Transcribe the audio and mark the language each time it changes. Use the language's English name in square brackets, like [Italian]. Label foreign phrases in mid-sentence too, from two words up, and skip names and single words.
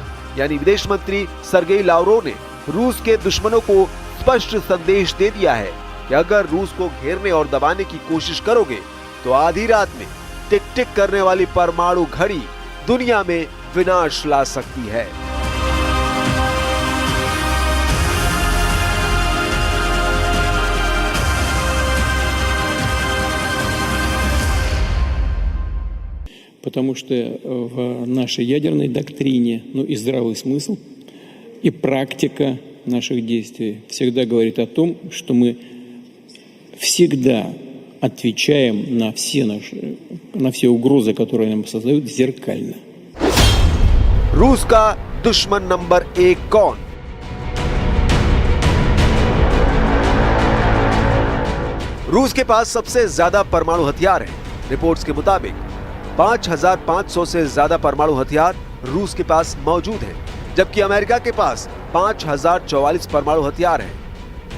[Hindi] यानी विदेश मंत्री सर्गेई लावरोव ने रूस के दुश्मनों को स्पष्ट संदेश दे दिया है कि अगर रूस को घेरने और दबाने की कोशिश करोगे तो आधी रात में टिक टिक करने वाली परमाणु घड़ी दुनिया में विनाश ला सकती है। [Russian] Потому что в нашей ядерной доктрине, и здравый смысл, и практика наших действий всегда говорит о том, что мы всегда отвечаем на все угрозы, которые нам создают, зеркально. [Hindi] रूस का दुश्मन नंबर 1 कौन? रूस के पास सबसे ज्यादा परमाणु हथियार हैं। रिपोर्ट्स के मुताबिक 5500 से ज्यादा परमाणु हथियार रूस के पास मौजूद हैं, जबकि अमेरिका के पास 5044 परमाणु हथियार हैं।